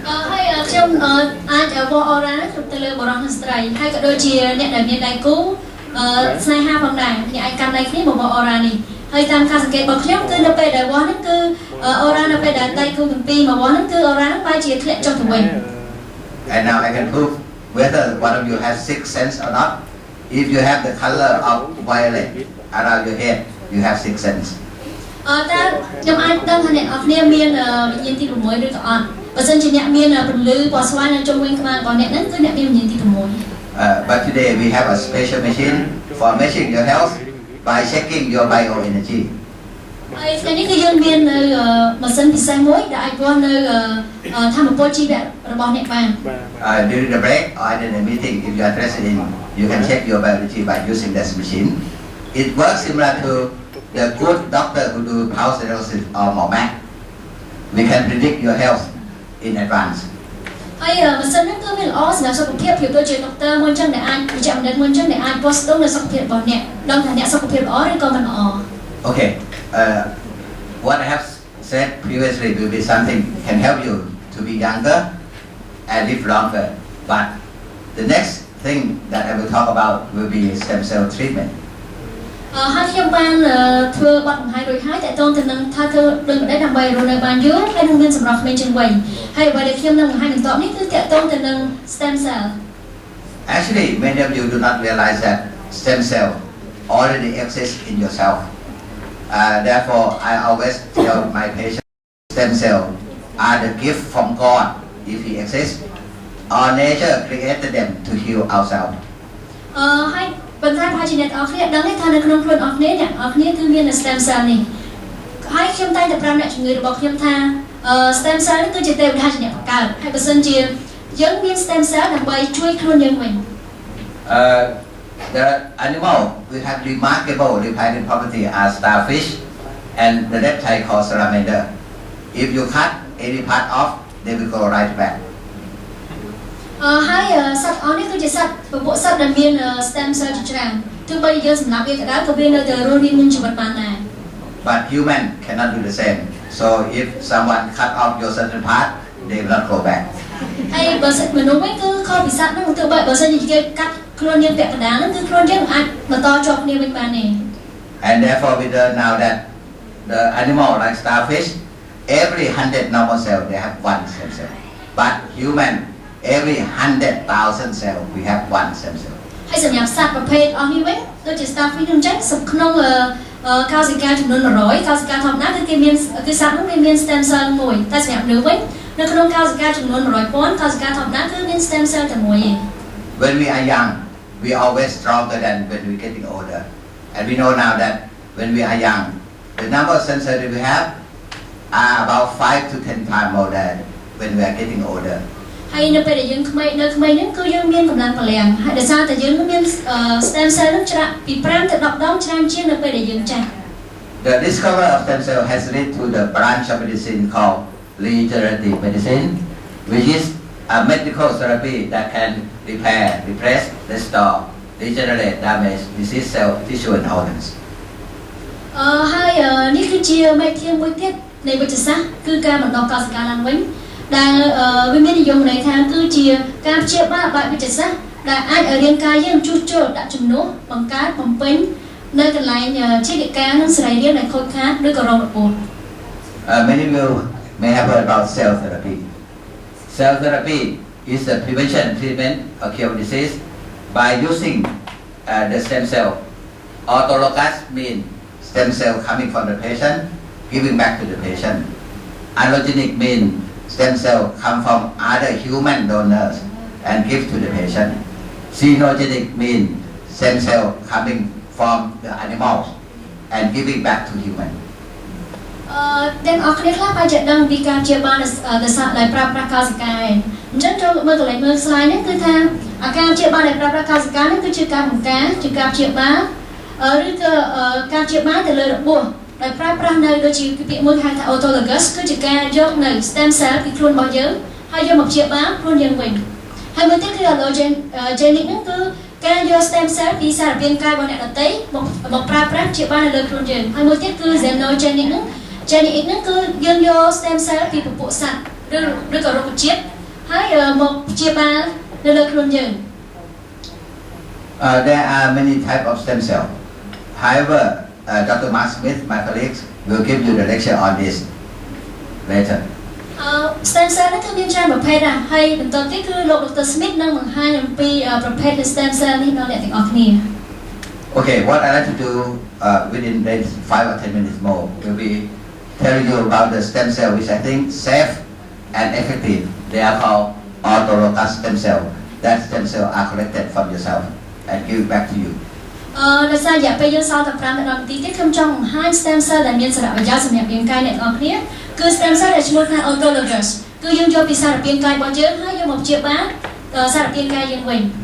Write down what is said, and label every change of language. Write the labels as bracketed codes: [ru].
[km] ហើយខ្ញុំអាចបោះ aura ទៅលើបរិបទនិងស្ត្រីហើយក៏ដូចជាអ្នកដែលមានដៃគូស្នេហាផងដែរអ្នកអាចកាន់ដៃគ្នាបោះ aura នេះហើយតាមការសង្កេតរបស់ខ្ញុំគឺនៅពេលដែលបោះហ្នឹងគឺ aura នៅពេលដែលដៃគូទាំងពីរមកបោះហ្នឹងគឺ aura ហ្នឹងបែរជាធ្លាក់ចុះទៅវិញ [en] And now I can prove whether one of you has sixth sense or not. If you have the color of violet around your head, you have sixth sense. [km] តើខ្ញុំអាចដឹងថាអ្នកនរគ្នាមានវិញ្ញាណទី6ឬក៏អត់បើសិនជាអ្នកមានពន្លឺពណ៌ស្វាយនៅជុំវិញក្បាលរបស់អ្នកហ្នឹងគឺអ្នកមានវិញ្ញាណទី6 [en] But today we have a special machine for measuring your health by checking your bioenergy. [km] ហើយថ្ងៃនេះគឺយើងមាននៅម៉ាស៊ីនពិសេសមួយដែលអាចវាស់នៅធម៌ពលជីវៈរបស់អ្នកបាន [en] During the break or in the meeting, if you are interested in, you can check your bioenergy by using this machine. It works similar to the good doctor who do pulse analysis or MOMAC. We can predict your health in advance. [km] ហើយម៉ាស៊ីនហ្នឹងគឺវាល្អសម្រាប់សុខភាពភាពដូចជាដុកទ័រមួយចឹងដែលអាចវិជ្ជបណ្ឌិតមួយចឹងដែលអាចវាស់ស្ទង់នៅសុខភាពរបស់អ្នកដឹងថាអ្នកសុខភាពល្អឬក៏មិនល្អ [en] Okay, what I have said previously will be something can help you to be younger and live longer. But the next thing that I will talk about will be stem cell treatment. [km] ហើយខ្ញុំបានធ្វើបទបង្ហាញរួចហើយតើតើទៅនឹងថាធ្វើដូចមិនដែរដើម្បីរស់នៅបានយូរហើយនឹងមានសម្រស់ក្មេងជាងវ័យហើយអ្វីដែលខ្ញុំនឹងបង្ហាញបន្តនេះគឺតើតើទៅនឹង stem cell [en] Actually, many of you do not realize that stem cell already exists in yourself. Therefore, I always tell my patients stem cell are the gift from God if He exists, or nature created them to heal ourselves. [km] ហើយបន្ថែមហើយជាអ្នកនរគ្នាដឹងទេថានៅក្នុងខ្លួនអរគ្នាអ្នកនរគ្នាគឺមាន stem cell នេះហើយខ្ញុំតែងតែប្រាប់អ្នកជំងឺរបស់ខ្ញុំថា stem cell នេះគឺជាទេវតាជាអ្នកបង្កើតហើយបើសិនជាយើងមាន stem cell ដើម្បីជួយខ្លួនយើងវិញ [en] The animal we have remarkable repairing property are starfish and the reptile called salamander. If you cut any part off, they will go right back. [km] ហើយសត្វអស់នេះគឺជាសត្វពពួកសត្វដែលមាន stem cell ជាច្រើនទោះបីយើងសម្លាប់វាក៏ដោយក៏វានៅតែរស់រានមានជីវិតបានដែរ [en] But human cannot do the same. So if someone cut off your certain part, they will not go back. [km] ហើយបើសិនមនុស្សវិញគឺខុសពីសត្វហ្នឹងទោះបីបើសិនជាគេកាត់ខ្លួនយើងពាក់កណ្ដាលហ្នឹងគឺខ្លួនយើងអាចបន្តជាប់គ្នាវិញបានទេ [en] And therefore we learn now that the animal like starfish, every 100 normal cell they have one stem cell. But human, every 100,000 cell we have one stem cell. [km] ហើយសម្រាប់សត្វប្រភេទអស់នេះវិញដូចជា starfish ហ្នឹងចឹងក្នុងកោសិកាចំនួន100កោសិកាធម្មតាគឺគេមានគឺសត្វហ្នឹងមាន stem cell មួយតែសម្រាប់មនុស្សវិញនៅក្នុងកោសិកាចំនួន100,000កោសិកាធម្មតាគឺមាន stem cell តែមួយឯង [en] When we are young, we are always stronger than when we are getting older. And we know now that when we are young, the number of stem cells that we have are about 5 to 10 times more than when we are getting older. [km] ហើយនៅពេលដែលយើងក្មេងនៅក្មេងហ្នឹងគឺយើងមានកម្លាំងពលំហើយដោយសារតែយើងមាន stem cell ហ្នឹងច្រើនពី5ទៅ10ដងច្រើនជាងនៅពេលដែលយើងចាស់ [en] The discovery of stem cell has led to the branch of medicine called regenerative medicine, which is a medical therapy that can repair, replace, restore, regenerate damaged disease cell, tissue and organs. [km] ហើយនេះគឺជាមេធាមួយទៀតនៃវិទ្យាសាស្ត្រគឺការបន្តកោសិកាឡើងវិញដែលវាមាននិយមន័យថាគឺជាការព្យាបាលបែបវិទ្យាសាស្ត្រដែលអាចឲ្យរាងកាយយើងជួសជុលដាក់ជំនួសបង្កើតបំពេញនៅកន្លែងជីវកានិងសរីរាង្គដែលខូចខាតឬក៏រងរបួស [en] Many of you may have heard about cell therapy. Cell therapy is the prevention treatment of cure disease by using the stem cell. Autologous means stem cell coming from the patient, giving back to the patient. Allogenic means stem cell come from other human donors and give to the patient. Xenogenic means stem cell coming from the animals and giving back to human. [km] ទាំងអស់គ្នាខ្លះបានចេះដឹងពីការព្យាបាលដោយសារដែលប្រើប្រាស់កោសិកាឯងអញ្ចឹងចូលមើលកន្លែងមើល slide នេះគឺថាអាការព្យាបាលដែលប្រើប្រាស់កោសិកានេះគឺជាការបង្ការជាការព្យាបាល ឬក៏ការព្យាបាលទៅលើរបួសដែលប្រើប្រាស់នៅដូចជាពាក្យមួយហៅថា autologous គឺជាការយកនៅ stem cell ពីខ្លួនរបស់យើងហើយយកមកព្យាបាលខ្លួនយើងវិញហើយមួយទៀតគឺ allogenic ហ្នឹងគឺការយក stem cell ពីសារពាង្គកាយរបស់អ្នកដទៃមកប្រើប្រាស់ព្យាបាលនៅលើខ្លួនយើងហើយមួយទៀតគឺ xenogenic ហ្នឹង Genic ហ្នឹងគឺយើងយក stem cell ពីពពួកសត្វឬក៏រុក្ខជាតិហើយមកព្យាបាលនៅលើខ្លួនយើង [en] There are many types of stem cell. However, Dr. Mark Smith, my colleagues, will give you the lecture on this later. [km] Stem cell ហ្នឹងគឺមានច្រើនប្រភេទដែរហើយបន្តទៀតគឺលោក Dr. Smith នឹងបង្ហាញអំពីប្រភេទ stem cell នេះដល់អ្នកទាំងអស់គ្នា [en] Okay, what I like to do within the next 5 or 10 minutes more will be telling you about the stem cell which I think safe and effective. They are called autologous stem cell. That stem cell are collected from yourself and give back to you. [km] ដោយសាររយៈពេលយើងសល់តែ5ដល់10នាទីទៀតខ្ញុំចង់បង្ហាញ stem cell ដែលមានសារៈប្រយោជន៍សម្រាប់រាងកាយអ្នកទាំងអស់គ្នាគឺ stem cell ដែលឈ្មោះថា autologous គឺយើងយកពីសារពាង្គកាយរបស់យើងហើយយកមកព្យាបាលសារពាង្គកាយយើងវិញ